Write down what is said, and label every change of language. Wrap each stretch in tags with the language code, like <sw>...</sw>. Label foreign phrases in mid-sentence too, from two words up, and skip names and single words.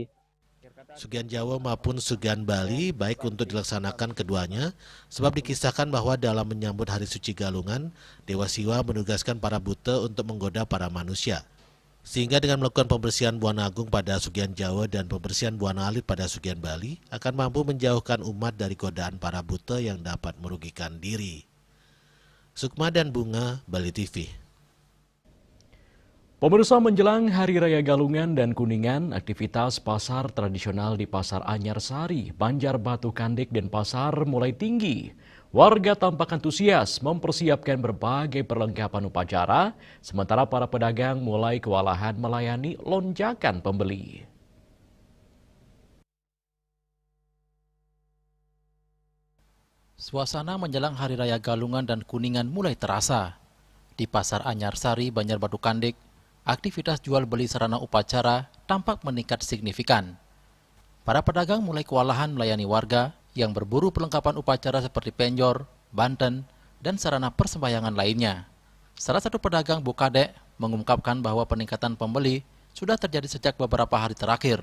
<id>Sugian Jawa maupun Sugian Bali baik untuk dilaksanakan keduanya, sebab dikisahkan bahwa dalam menyambut Hari Suci Galungan, Dewa Siwa menugaskan para buta untuk menggoda para manusia. Sehingga dengan melakukan pembersihan Buana Agung pada Sugian Jawa dan pembersihan Buana Alit pada Sugian Bali, akan mampu menjauhkan umat dari godaan para buta yang dapat merugikan diri. Sukma dan Bunga, Bali TV. Pemirsa, menjelang Hari Raya Galungan dan Kuningan, aktivitas pasar tradisional di Pasar Anyar Sari, Banjarbatu Kandek, dan Pasar mulai tinggi. Warga tampak antusias mempersiapkan berbagai perlengkapan upacara, sementara para pedagang mulai kewalahan melayani lonjakan pembeli. Suasana menjelang Hari Raya Galungan dan Kuningan mulai terasa. Di Pasar Anyarsari, Banjarbatu Kandik, aktivitas jual beli sarana upacara tampak meningkat signifikan. Para pedagang mulai kewalahan melayani warga yang berburu perlengkapan upacara seperti penjor, banten, dan sarana persembahyangan lainnya. Salah satu pedagang Bukadek mengungkapkan bahwa peningkatan pembeli sudah terjadi sejak beberapa hari terakhir.</id>